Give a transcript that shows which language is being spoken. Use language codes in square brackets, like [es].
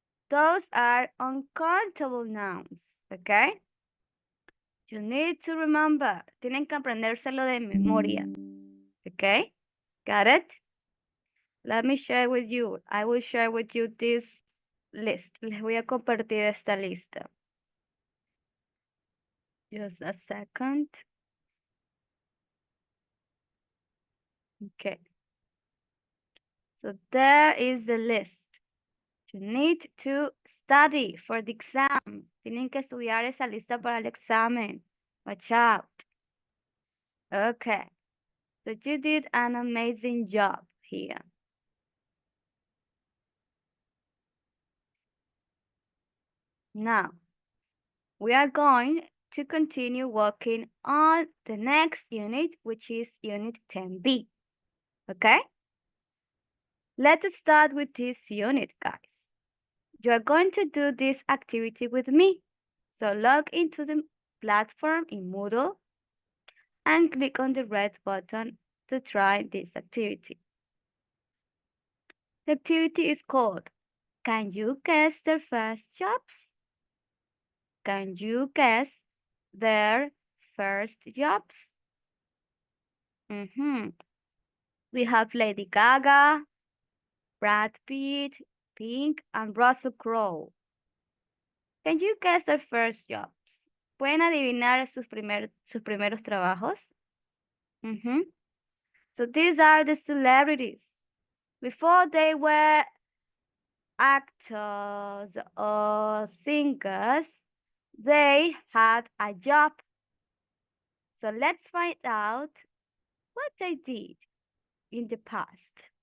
[en] Those are uncountable nouns, okay? You need to remember. [es] Tienen que aprendérselo de memoria, [en] okay? Got it? Let me share with you. I will share with you this list. [es] Les voy a compartir esta lista. [en] Just a second. Okay. So there is the list. You need to study for the exam. [es] Tienen que estudiar esa lista para el examen. [en] Watch out. Okay. So you did an amazing job here. Now, we are going to continue working on the next unit, which is Unit 10B. Okay? Let us start with this unit, guys. You are going to do this activity with me. So log into the platform in Moodle and click on the red button to try this activity. The activity is called, Can you guess their first jobs? Can you guess their first jobs? We have Lady Gaga, Brad Pitt, Pink, and Russell Crowe. Can you guess their first jobs? [es] ¿Pueden adivinar sus primeros trabajos? [en] So these are the celebrities. Before they were actors or singers, they had a job. So let's find out what they did in the past.